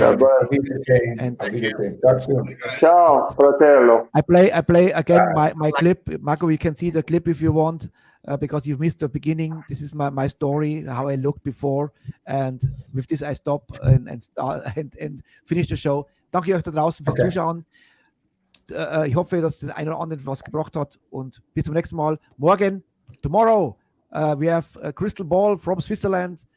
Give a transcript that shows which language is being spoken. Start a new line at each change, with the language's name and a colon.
English: I'll be the same. I'll be the same. Talk soon.
Italian: Ciao, fratello.
English: I play again my clip. Marco, you can see the clip if you want, because you've missed the beginning. This is my story, how I looked before, and with this I stop and start and finish the show.
German: Danke euch da draußen fürs Zuschauen. Ich hoffe, dass den einen oder anderen was gebracht hat, und bis zum nächsten Mal.
English: Tomorrow, we have Crystal Ball from Switzerland.